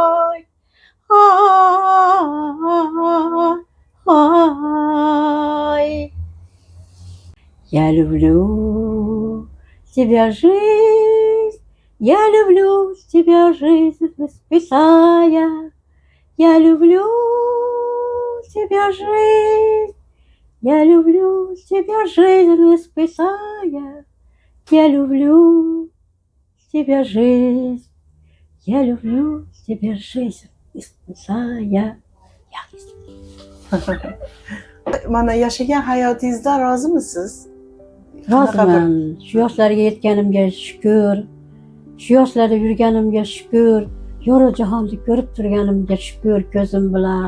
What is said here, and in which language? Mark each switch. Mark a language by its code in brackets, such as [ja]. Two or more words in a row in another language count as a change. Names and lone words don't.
[ru] Ay, ay, ay. Я люблю тебя, жизнь, я люблю тебя, жизнь расписая. Я люблю тебя, жизнь, я люблю тебя, жизнь расписая. Я люблю тебя, жизнь, я люблю тебя, жизнь расписая. [uz] Mana yashagan hayotingizdan rozimisiz? Roziman. Shu yoshlarga yetganimga shukr. Shu yoshlarda yurganimga shukr. Yorug' jahonni ko'rib turganimga shukr ko'zim bilan.